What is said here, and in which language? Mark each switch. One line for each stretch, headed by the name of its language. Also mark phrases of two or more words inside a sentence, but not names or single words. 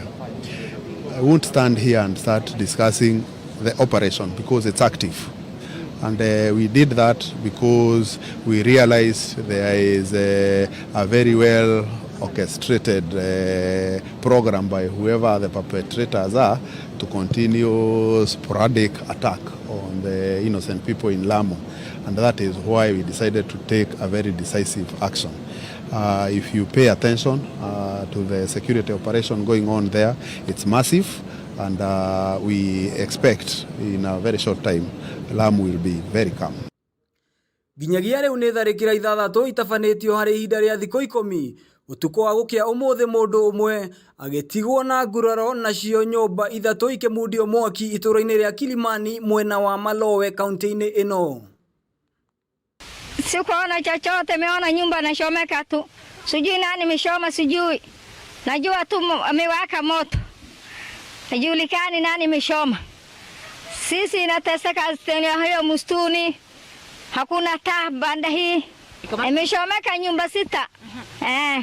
English: I won't stand here and start discussing the operation because it's active, and we did that because we realized there is a very well orchestrated program by whoever the perpetrators are to continue sporadic attack on the innocent people in Lamu, and that is why we decided to take a very decisive action. If you pay attention to the security operation going on there, it's massive. And we expect in a very short time Lamu will be very calm.
Kikuyu: Ginyagia rĩu nĩ tharĩkĩra ithathatũ itabanĩtio harĩ ihinda rĩa thikũ 10. Ũtukũ wa gũkĩa ũmũthĩ mũndũ ũmwe agĩtigwo na nguraro nacio nyũmba ithatũ ikĩmundio mwaki itũra-inĩ rĩa Kilimani mwena wa Malowe kaunti-inĩ ĩno.
Swahili: Sikuona chochote, meona nyumba inachomeka tu. Sijui nani amechoma, sijui. Najua tu amewaka moto. Hajulikani nani amechoma. Sisi inateseka hiyo msituni. Hakuna taa banda hii. Imechomeka nyumba 6.